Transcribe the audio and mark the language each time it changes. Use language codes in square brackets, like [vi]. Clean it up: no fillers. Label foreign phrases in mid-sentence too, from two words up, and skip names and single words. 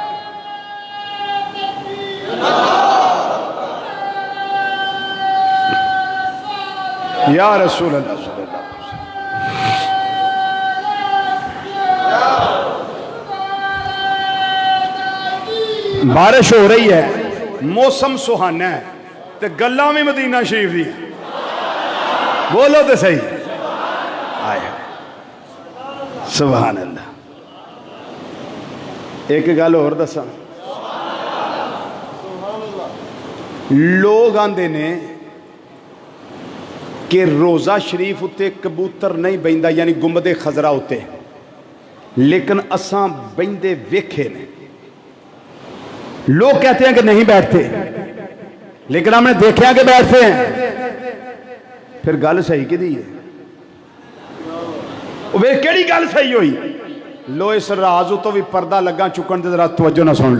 [ar] یا رسول اللہ صلی اللہ علیہ وسلم. [ur] بارش ہو رہی ہے, موسم سہانا ہے, [pa] تے گلاں بھی مدینہ شریف دی. [ur] بولو تو صحیح. آئے [ar] سبحان اللہ. [pa] ایک گل اور دساں, لوگ آندے نے کہ روزہ شریف اتے کبوتر نہیں بیندا, یعنی گنبد خضرا اتے, لیکن اساں بیندے ویکھے نے. [ur] لوگ کہتے ہیں کہ نہیں بیٹھتے, لیکن ہم نے دیکھا کہ بیٹھتے ہیں. [pa] پھر گل صحیح کی دی ہے؟ وہ کیڑی گل صحیح ہوئی؟ لو اس رازو تو بھی پردہ لگا چکن دے, ذرا توجہ نہ سن لو.